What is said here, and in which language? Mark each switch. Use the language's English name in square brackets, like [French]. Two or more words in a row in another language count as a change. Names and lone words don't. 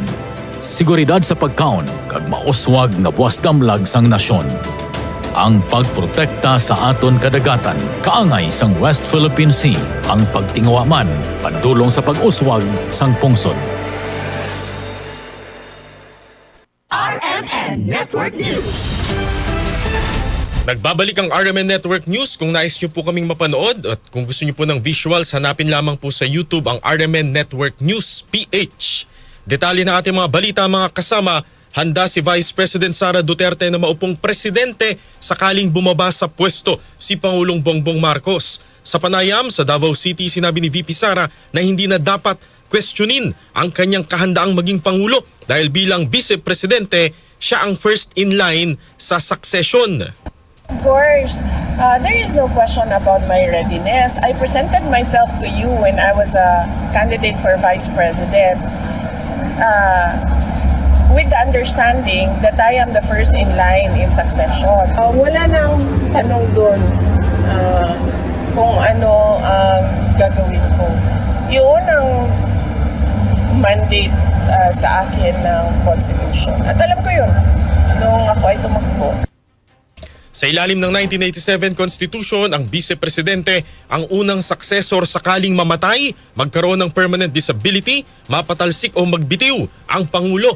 [Hiligaynon] Seguridad sa pagkaon kag mauswag nga buwas damlag sang nasyon. Ang pagprotekta sa aton kadagatan kaangay sang West Philippine Sea ang pagtingawa man padulong sa pag-uswag sang pungsod. RMN Network News. [Filipino] Nagbabalik ang RMN Network News. Kung nais nyo po kaming mapanood at kung gusto nyo po ng visuals, hanapin lamang po sa YouTube ang RMN Network News PH. Detalye ng ating mga balita, mga kasama, handa si Vice President Sara Duterte na maupong presidente sakaling bumaba sa pwesto si Pangulong Bongbong Marcos. Sa panayam sa Davao City, sinabi ni VP Sara na hindi na dapat questionin ang kanyang kahandaang maging Pangulo dahil bilang Vice Presidente, siya ang [English] first in line [Filipino] sa succession. [English] Of course, there is no question about my readiness. I presented myself to you when I was a candidate for Vice President. With the understanding that I am the first in line in succession. [Filipino] Wala nang tanong doon kung ano ang gagawin ko. Yun ang mandate sa akin ng Constitution. At alam ko yun nung ako ay tumakbo. Sa ilalim ng 1987 Constitution, ang Vice-Presidente ang unang successor sakaling mamatay, magkaroon ng [English] permanent disability, [Filipino] mapatalsik o magbitiw ang Pangulo.